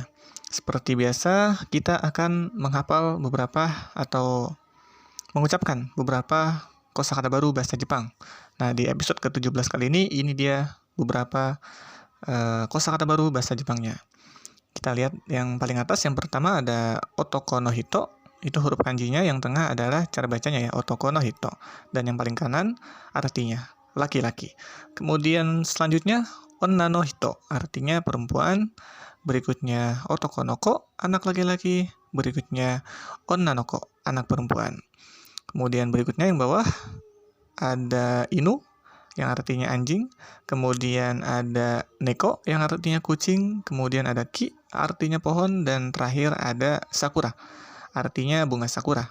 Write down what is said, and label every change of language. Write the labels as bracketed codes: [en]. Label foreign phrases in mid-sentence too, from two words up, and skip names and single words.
[id] Seperti biasa, kita akan menghafal beberapa atau mengucapkan beberapa kosakata baru bahasa Jepang. Nah, di episode ke-17 kali ini dia beberapa kosakata baru bahasa Jepangnya. Kita lihat yang paling atas, yang pertama ada [ja] 男の人, [id] itu huruf kanjinya, yang tengah adalah cara bacanya ya, [ja] 男の人, [id] dan yang paling kanan artinya laki-laki. Kemudian selanjutnya [ja] 女の人, [id] artinya perempuan, berikutnya [ja] 男の子, [id] anak laki-laki, berikutnya [ja] 女の子, [id] anak perempuan. Kemudian berikutnya yang bawah ada inu, yang artinya anjing, kemudian ada neko yang artinya kucing, kemudian ada ki artinya pohon, dan terakhir ada sakura artinya bunga sakura.